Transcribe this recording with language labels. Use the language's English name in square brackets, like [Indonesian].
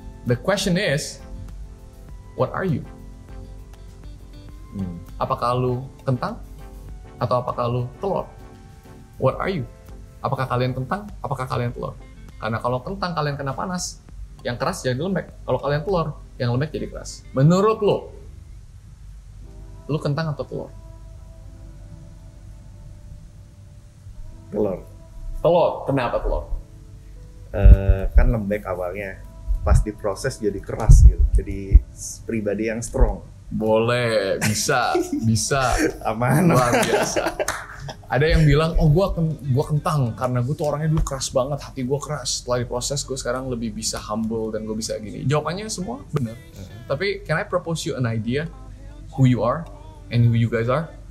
[English] The question is, what are you? [Indonesian] Apakah lu kentang atau apakah lu telur? [English] What are you? [Indonesian] Apakah kalian kentang? Apakah kalian telur? Karena kalau kentang kalian kena panas, yang keras jadi lembek. Kalau kalian telur, yang lembek jadi keras. Menurut lu kentang atau telur? Telur. Telur. Kenapa telur? Kan lembek awalnya. Pas diproses jadi keras gitu. Jadi pribadi yang strong. Boleh, bisa, bisa. Aman. Luar biasa. Ada yang bilang, oh gua kentang karena gue tuh orangnya dulu keras banget, hati gue keras. Setelah diproses gue sekarang lebih bisa humble dan gue bisa gini. Jawabannya semua benar. [English] Tapi can I propose you an idea who you are and who you guys are?